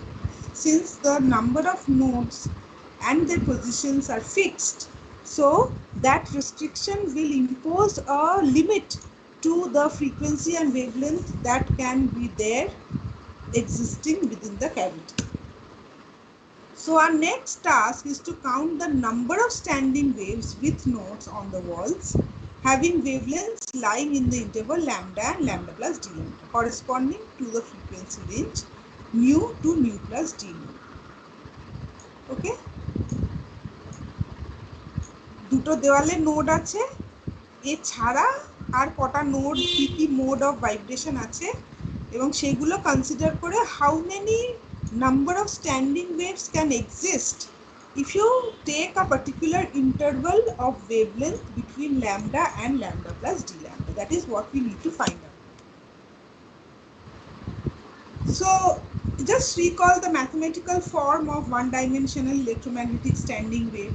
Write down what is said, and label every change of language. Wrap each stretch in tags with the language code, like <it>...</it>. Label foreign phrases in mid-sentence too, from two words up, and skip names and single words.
<en>Since the number of nodes and their positions are fixed, so that restriction will impose a limit to the frequency and wavelength that can be there existing within the cavity. So our next task is to count the number of standing waves with nodes on the walls having wavelengths lying in the interval lambda and lambda plus d lambda corresponding to the frequency range nu to nu plus d nu. Okay?</en> <bn>দুটো দেওয়ালে নোড আছে, এছাড়া আর কটা নোড কি কি</bn> <en>mode of vibration</en> <bn>আছে এবং সেগুলো কনসিডার করে</bn> <en>how many number of standing waves can exist if you take a particular interval of wavelength between lambda and lambda plus d lambda. That is what we need to find out. So just recall the mathematical form of one-dimensional electromagnetic standing wave.</en>